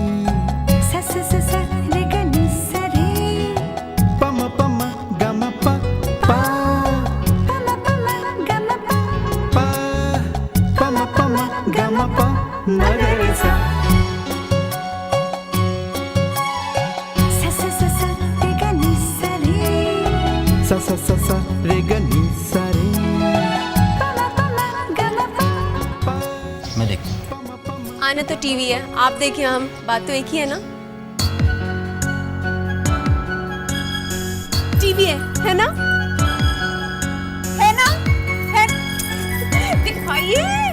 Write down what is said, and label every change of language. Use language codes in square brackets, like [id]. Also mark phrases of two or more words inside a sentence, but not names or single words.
[hi] प म ग म प पा प म ग म प म ग रे सा सा सा सा सा रे ग नी सा रे मैं देखता हूँ। आना तो टीवी है, आप देखिए, हम बात तो एक ही है ना। टीवी है ना? है ना? है? दिखाइए।